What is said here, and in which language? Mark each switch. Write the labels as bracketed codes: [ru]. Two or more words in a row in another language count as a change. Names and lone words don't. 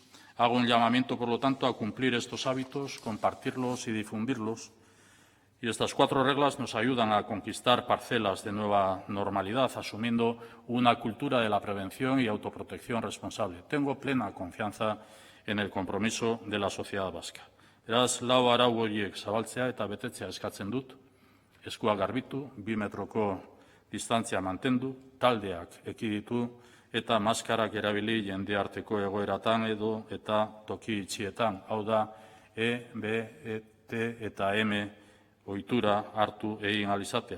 [es] Hago un llamamiento, por lo tanto, a cumplir estos hábitos, compartirlos y difundirlos. Y estas 4 reglas nos ayudan a conquistar parcelas de nueva normalidad, asumiendo una cultura de la prevención y autoprotección responsable. Tengo plena confianza en el compromiso de la sociedad vasca. [eu] Beraz, 4 arau horiek zabaltzea eta betetzea eskatzen dut. Eskuak garbitu, 2 metroko distantzia mantendu, taldeak ekiditu eta maskarak erabili jende arteko egoeratan edo eta toki itxietan. Hau da, E, B, T eta M ohitura hartu egin ahal izatea.